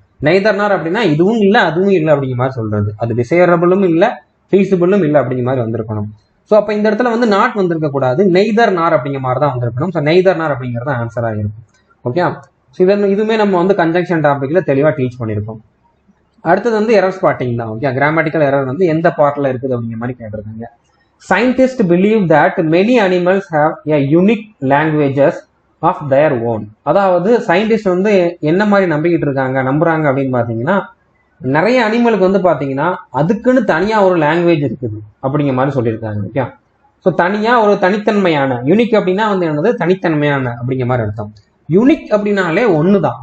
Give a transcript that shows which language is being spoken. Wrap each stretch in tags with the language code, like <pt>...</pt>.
<ta>Neither நார் அப்படின்னா இதுவும் இல்லை அதுவும் இல்லை அப்படிங்கிற மாதிரி சொல்றது. அது டிசைரபிளும் இல்லை, ஃபீசிபிளும் இல்லை அப்படிங்கிற மாதிரி வந்திருக்கணும். ஸோ அப்போ இந்த இடத்துல வந்து நாட் வந்திருக்க கூடாது, நெய்தர் நார் அப்படிங்கிற மாதிரி தான் வந்திருக்கணும். ஸோ நெய்தர் நார் அப்படிங்கிறது ஆன்சராக இருக்கும். ஓகே, ஸோ இதுவுமே நம்ம வந்து கன்ஜங்ஷன் டாபிக்ல தெளிவாக டீச் பண்ணியிருக்கோம். அடுத்தது வந்து எரர் ஸ்பாட்டிங் தான். ஓகே, கிராமட்டிக்கல் எரர் வந்து எந்த பார்ட்ல இருக்குது அப்படிங்கிற மாதிரி கேட்டிருக்காங்க.</ta> <en>Scientists believe that many animals have a unique languages of their own.</en> <ta>அதாவது சயின்டிஸ்ட் வந்து என்ன மாதிரி நம்புறாங்க அப்படின்னு பாத்தீங்கன்னா, நிறைய அனிமலுக்கு வந்து பாத்தீங்கன்னா அதுக்குன்னு தனியா ஒரு லாங்குவேஜ் இருக்குது அப்படிங்கிற மாதிரி சொல்லியிருக்காங்க. ஓகே, ஸோ தனியா ஒரு தனித்தன்மையான, யூனிக் அப்படின்னா வந்து என்னது? தனித்தன்மையான அப்படிங்கிற மாதிரி அர்த்தம். யூனிக் அப்படின்னாலே ஒண்ணுதான்.</ta>